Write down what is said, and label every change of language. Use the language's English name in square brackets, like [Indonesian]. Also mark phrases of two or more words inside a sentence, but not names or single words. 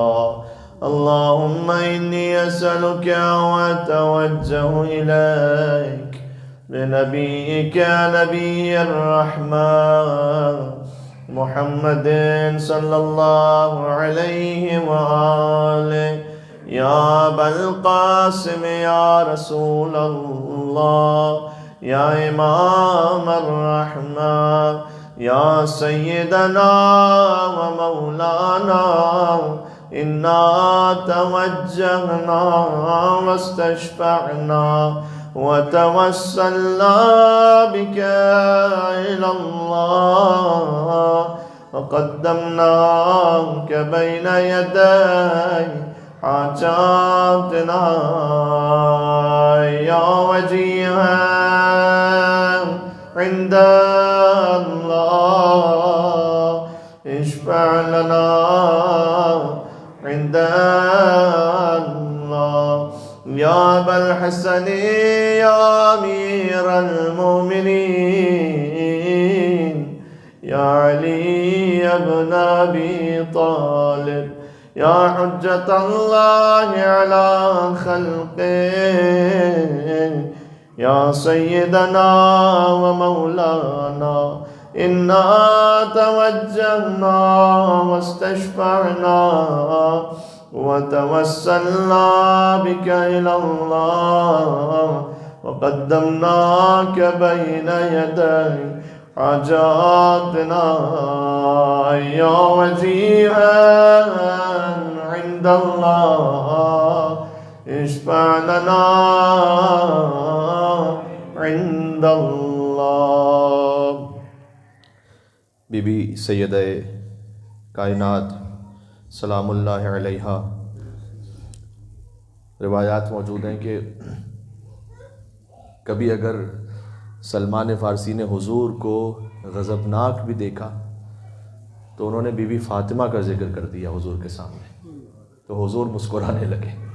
[Arabic] اللهم إني أسألك وأتوجه إليك بنبيك نبي الرحمة محمد صلى الله عليه وآله يا أبا القاسم يا رسول الله يا إمام الرحمة يا سيدنا ومولانا إنا توجهنا واستشفعنا وتوسلنا بك إلى الله وقدمناك بين يدي حاجاتنا يا وجيها عند الله اشفع لنا عند الله يا أبا الحسن يا أمير المؤمنين يا علي بن أبي طالب يا حجة الله على خلقه يا سيدنا ومولانا إنا توجهنا واستشفعنا وتوسلنا بك إلى الله وقدمناك بين يدي حاجاتنا يا وجيها عند الله اشفع لنا عند الله. [Urdu] بی بی سیدہ کائنات [Arabic] سلام الله عليها, [Urdu] روایات موجود ہیں کہ کبھی اگر سلمان فارسی نے حضور کو غضبناک بھی دیکھا تو انہوں نے بی بی فاطمہ کا ذکر کر دیا حضور کے سامنے، تو حضور مسکرانے لگے.